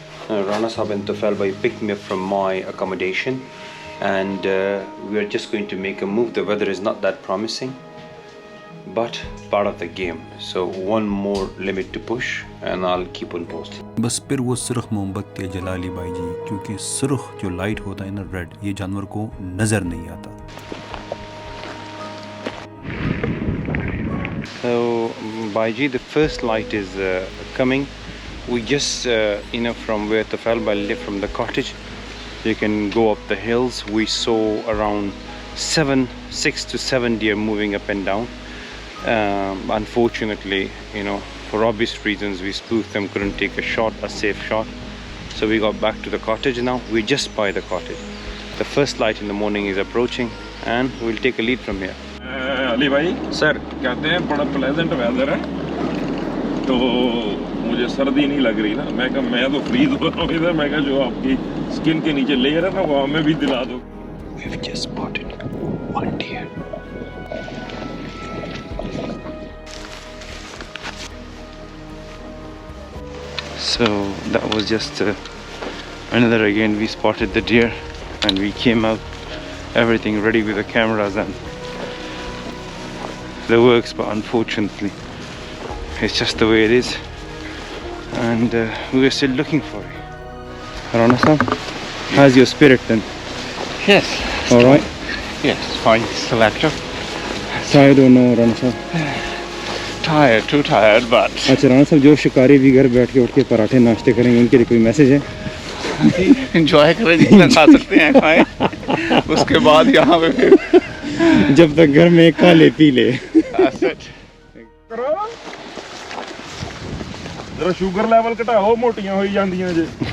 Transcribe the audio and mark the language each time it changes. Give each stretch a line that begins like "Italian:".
English: Rana Sahib and Tufail Bhai picked me up from my accommodation, and we are just going to make a move. The weather is not that promising, but part of the game. So one more limit to push, and I'll keep on posting.
Hindi: बस फिर वो सुर्ख मोमबत्ती जला ली भाई जी, क्योंकि सुर्ख जो लाइट होता है ना, रेड, ये जानवर को नजर नहीं आता।
English: So Bhaiji, the first light is coming. We just, from where Tufail Bhai lived, from the cottage, you can go up the hills. We saw around 6 to 7 deer moving up and down. Unfortunately, for obvious reasons, we spooked them, couldn't take a safe shot. So we got back to the cottage now. We're just by the cottage. The first light in the morning is approaching, and we'll take a lead from here.
Hindi: Ali भाई
English: Sir,
Hindi: कहते हैं बड़ा pleasant weather है, तो मुझे सर्दी नहीं लग रही ना। मैं तो फ्रीज हो रहा हूँ इधर। मैं कहा जो आपकी स्किन के नीचे लेयर है ना, वो हमें भी दिला दो।
English: we've just spotted one deer. So that was just another, again we spotted the deer, and we came out, everything ready with the cameras and the works, but unfortunately it's just the way it is, and we were still looking for it. Rana Sahib, how's your spirit then? Yes. All right. Yes, fine. Still active. So I don't know, Rana Sahib. Tired, too tired, but
Hindi: अच्छा राणा साहब, जो शिकारी भी घर बैठ के उठ के पराठे नाश्ते करेंगे, उनके लिए कोई मैसेज है? एंजॉय करें, जितना खा सकते हैं खाएं। उसके बाद यहाँ पे फिर जब तक घर में खा ले पी ले।
Punjabi: जरा शुगर लेवल घटाओ, मोटियां हो जांदियां जे।